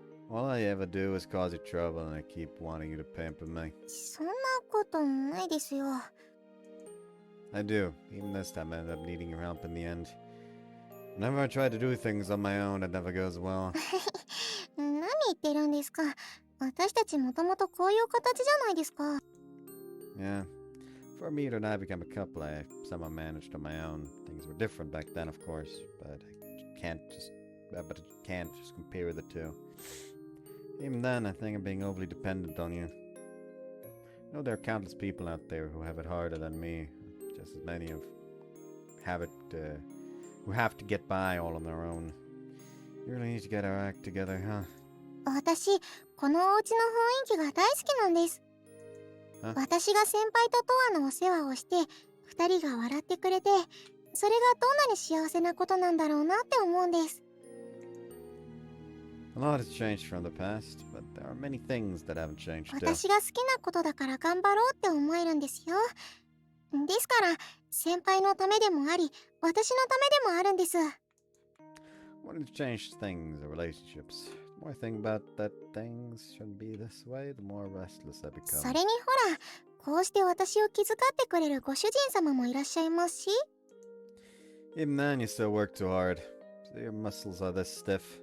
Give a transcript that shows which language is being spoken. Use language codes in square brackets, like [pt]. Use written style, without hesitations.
[en] All I ever do is cause you trouble, and I keep wanting you to pamper me. [ja] そんなことないですよ。 [en] I do. Even this time, I end up needing your help in the end. Whenever I try to do things on my own, it never goes well. [ja] 何言ってるんですか。私たちもともとこういう形じゃないですか。 [en] Yeah. Before Mihiro and I became a couple, I somehow managed on my own. Things were different back then, of course, but I can't just compare the two. Even then, I think I'm being overly dependent on you. I know there are countless people out there who have it harder than me, just as many who have to get by all on their own. You really need to get our act together, huh? [ja] 私、このお家の雰囲気が大好きなんです。 [en] Huh? [ja] 私が先輩とトアのお世話をして、二人が笑ってくれて、それがどんなに幸せなことなんだろうなって思うんです。 [en] A lot has changed from the past, but there are many things that haven't changed too. [ja] 私が好きなことだから頑張ろうって思えるんですよ。ですから、先輩のためでもあり、私のためでもあるんです。 [en] What has changed things are relationships. The more I think about that things shouldn't be this way, the more restless I [ja] そ [en] become. [ja] れにほら、こうして私を気遣ってくれるご主人様もいらっしゃいますし。 [en] Even then, you still work too hard. So your muscles are this stiff.